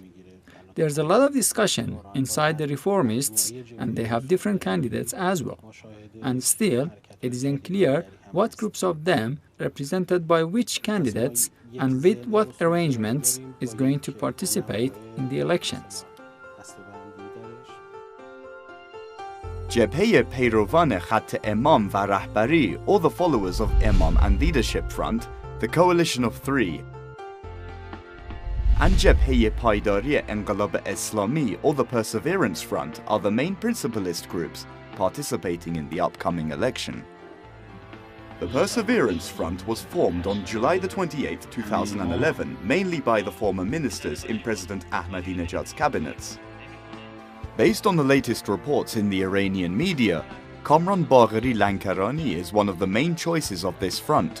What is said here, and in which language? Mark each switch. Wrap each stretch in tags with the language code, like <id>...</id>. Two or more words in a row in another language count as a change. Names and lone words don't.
<en>There's a lot of discussion inside the reformists, and they have different candidates as well. And still, it isn't clear what groups of them, represented by which candidates, and with what arrangements is going to participate in the elections.</en> <fa>جبهه پیروان خط امام و رهبری,</fa> <en>or the followers of Imam and Leadership Front, the Coalition of Three, and</en> <fa>جبهه پایداری انقلاب اسلامی,</fa> <en>or the Perseverance Front, are the main principalist groups participating in the upcoming election. The Perseverance Front was formed on July the 28th, 2011, mainly by the former ministers in President Ahmadinejad's cabinets. Based on the latest reports in the Iranian media, Kamran Bagheri Lankarani is one of the main choices of this front.</en>